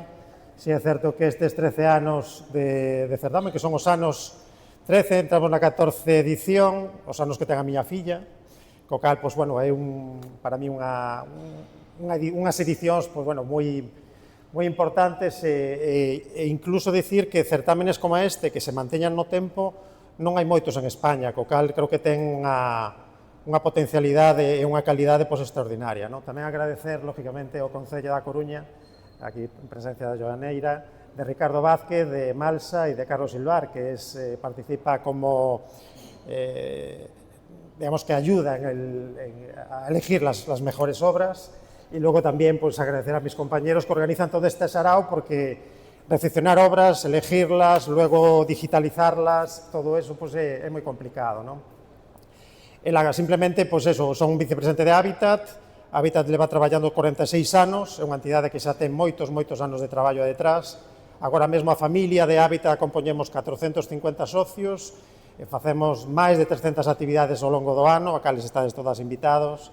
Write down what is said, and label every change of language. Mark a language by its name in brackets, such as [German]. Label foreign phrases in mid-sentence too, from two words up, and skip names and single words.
[Galician] Si é certo que estes 13 anos de certamen, que son os anos 13, entramos na 14 edición, os anos que ten a miña filla, co cal, pois, bueno, é para mí unhas edicións pois, bueno, moi importantes e incluso dicir que certámenes como este que se manteñan no tempo non hai moitos en España, co cal creo que ten unha potencialidade e unha calidade pois, extraordinaria. Non? Tamén agradecer, lógicamente, ao Concello da Coruña, aquí en presencia da Joaneira, de Ricardo Vázquez, de Malsa e de Carlos Silvar, [Spanish] que participa como digamos que ayuda a elegir las mejores obras. Y luego también pues, agradecer a mis compañeros que organizan todo este sarao, porque recepcionar obras, elegirlas, luego digitalizarlas, todo eso [Galician] pues, é moi complicado. ¿no? Simplemente, pues eso, son un vicepresidente de Habitat. Habitat leva traballando 46 anos, é unha entidade que xa ten moitos anos de traballo detrás. Agora mesmo a familia de Habitat compoñemos 450 socios, e facemos máis de 300 actividades ao longo do ano, a cales estades todas invitados.